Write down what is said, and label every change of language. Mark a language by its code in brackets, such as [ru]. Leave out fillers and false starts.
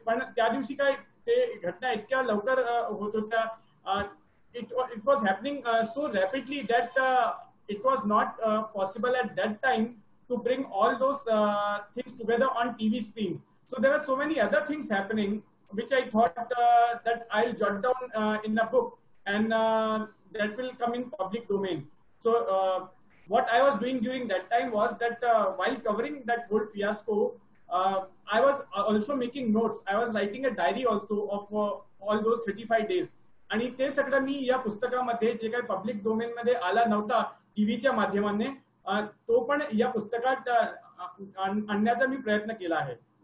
[mr] पण त्या दिवशी काय ते घटना इतक्या लवकर होत होत्या, [en] It was happening so rapidly that it was not possible at that time to bring all those things together on TV screen. So there are so many other things happening which I thought that I'll jot down in a book and that will come in public domain. So what I was doing during that time was that while covering that whole fiasco, I was also making notes. I was writing a diary also of all those 35 days. [mr] आणि ते सगळं मी या पुस्तकामध्ये जे काही public domain मध्ये आला नव्हता टीव्हीच्या माध्यमाने, तो पण या पुस्तकात आणण्याचा मी प्रयत्न केला आहे.